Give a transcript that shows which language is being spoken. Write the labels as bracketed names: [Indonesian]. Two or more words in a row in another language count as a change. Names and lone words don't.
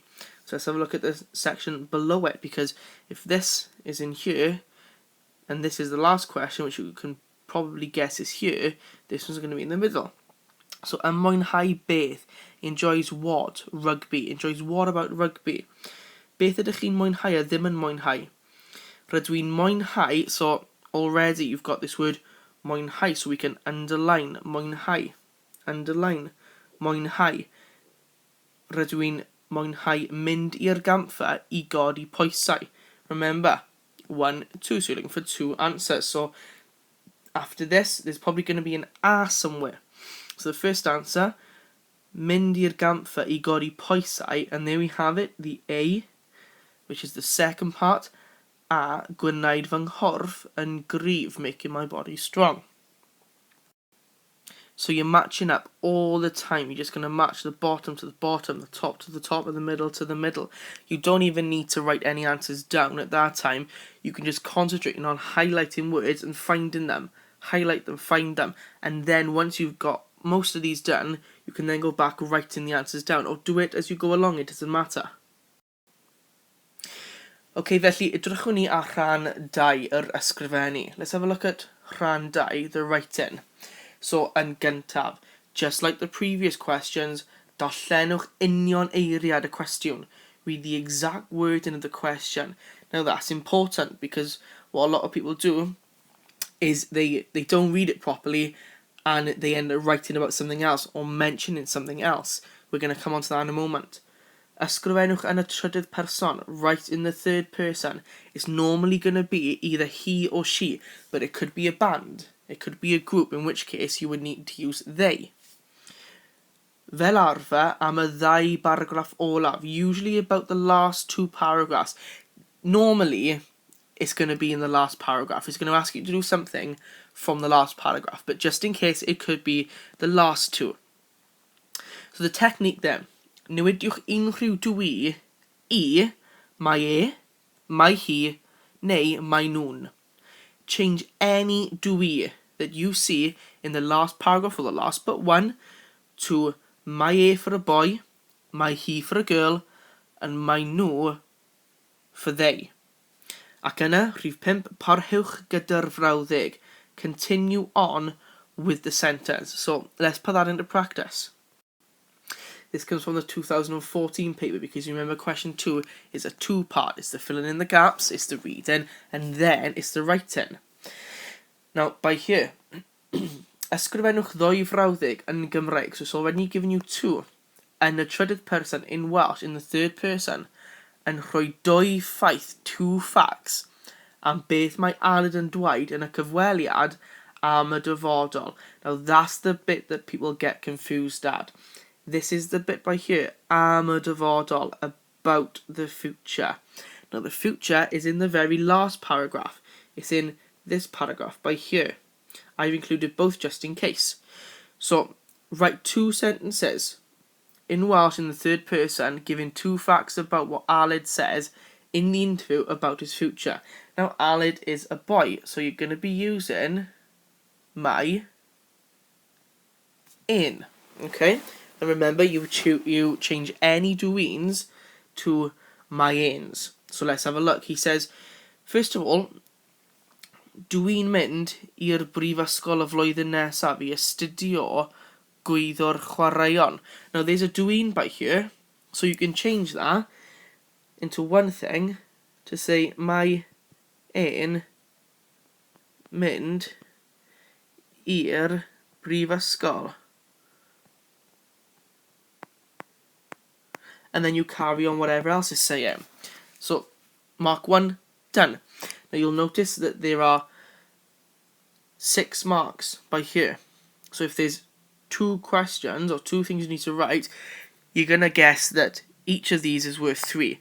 [English] So let's have a look at the section below it, because if this is in here, and this is the last question, which you can probably guess is here, this one's going to be in the middle. So, [Welsh] yn mwynhau beth, [English] enjoys what? Rugby. Enjoys what about rugby? [Welsh] Beth ydych chi'n mwynhau a ddim yn mwynhau? Rydw i'n mwynhau, [English] so already you've got this word mwynhau, so we can underline mwynhau. Underline mwynhau. [Welsh] Rydw i'n mwynhau mynd i'r gampfa I godi pwysau. [English] Remember, 1, 2, so you're looking for 2 answers. So after this, there's probably going to be an A somewhere. So the first answer, [Welsh] mynd i'r gampfa I godi pwysau, [English] and there we have it, the A, which is the second part, [Welsh] a gwneud fy nghorff yn gryf, [English] making my body strong. So you're matching up all the time. You're just going to match the bottom to the bottom, the top to the top, and the middle to the middle. You don't even need to write any answers down at that time. You can just concentrate on highlighting words and finding them. Highlight them, find them, and then once you've got most of these done, you can then go back writing the answers down, or do it as you go along, it doesn't matter. [Welsh] Okay, felly, edrychwn ni ar rhan 2, yr ysgrifennu. [English] Let's have a look at rhan 2, the writing. So, [Welsh] yn gyntaf, [English] just like the previous questions, [Welsh] darllenwch union eiriad y cwestiwn. [English] Read the exact wording of the question. Now, that's important, because what a lot of people do is they don't read it properly, and they end up writing about something else, or mentioning something else. We're going to come on to that in a moment. [Welsh] Ysgrifennwch yn y trydydd person, [English] write in the third person. It's normally going to be either he or she, but it could be a band, it could be a group, in which case you would need to use they. [Welsh] Fel arfer am y 2 paragraff olaf, [English] usually about the last 2 paragraphs. Normally, it's going to be in the last paragraph. It's going to ask you to do something from the last paragraph, but just in case, it could be the last 2. So the technique then, [Welsh] newidiwch unrhyw dwi I, mae hi, neu mae nhw'n. [English] Change any dwi that you see in the last paragraph, or the last but 1, to mae for a boy, mae hi for a girl, and mae nhw for they. [Welsh] Ac yna, rhif 5, parhewch gyda'r frawddeg. [English] Continue on with the sentence. So let's put that into practice. This comes from the 2014 paper, because you remember question 2 is a 2-part. It's the filling in the gaps, it's the reading, and then it's the writing. Now, by here, [Welsh] ysgrifennwch ddwy frawddeg yn Gymraeg. [English] So it's already given you two. And the trydydd person in Welsh, in the third person, [Welsh] yn rhoi dwy ffaith, [English] two facts, [Welsh] am beth mae Aled yn dweud yn y cyfweliad am y dyfodol. [English] Now that's the bit that people get confused at. This is the bit by here, [Welsh] am y dyfodol, [English] about the future. Now the future is in the very last paragraph. It's in this paragraph by here. I've included both just in case. So write two sentences in Welsh in the third person, giving two facts about what Aled says in the interview about his future. Now Aled is a boy, so you're going to be using my in. Okay? And remember, you change any doings to my ins. So let's have a look. He says, first of all, [Welsh] dwi'n mynd i'r brifysgol y flwyddyn nesaf I astudio gwyddor chwaraeon. [English] Now there's a dwi'n by here, so you can change that into one thing to say my ein [Welsh] mynd i'r brifysgol. [English] And then you carry on whatever else is saying. So mark 1 done. Now you'll notice that there are 6 marks by here. So if there's 2 questions or 2 things you need to write, you're going to guess that each of these is worth 3.